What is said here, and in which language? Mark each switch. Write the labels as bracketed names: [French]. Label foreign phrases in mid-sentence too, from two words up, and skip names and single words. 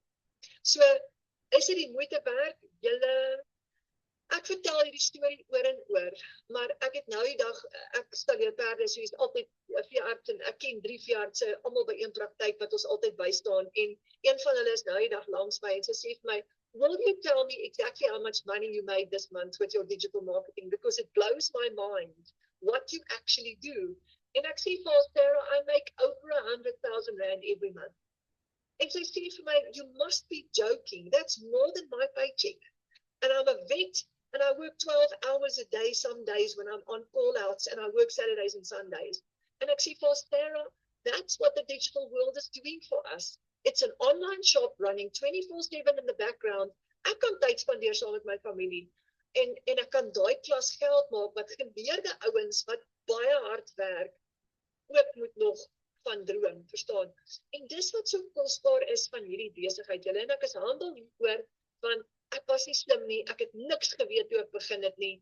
[Afrikaans] So, is dit die moeite werd? Julle Ek vertel hierdie storie oor en oor, maar ek het nou die dag, ek stalleer perde, so is altyd 'n veearts en ek ken 3 veeartse, almal by een praktyk wat ons altyd bystaan en een van hulle is nou die dag langs my en sy sê vir my, [English] will you tell me exactly how much money you made this month with your digital marketing because it blows my mind what you actually do. [Afrikaans] En ek sê vir Sarah, [English] I make over R100,000 every month. [Afrikaans] En sy sê vir my, [English] you must be joking, that's more than my paycheck. And I'm a vet. And I work 12 hours a day some days when I'm on call-outs and I work Saturdays and Sundays. And actually for Sarah, that's what the digital world is doing for us. It's an online shop running 24/7 in the background. [Afrikaans] Ek kan tyd spandeer saam met my familie. En ek kan daai klas geld maak wat geleerde ouens wat baie hard werk, ook moet nog van droom, verstaan? En dis wat so kosbaar is van hierdie besigheid. Julle en ek is handel hieroor, want ek was nie slim nie, ek het niks geweet toe ek begin het nie.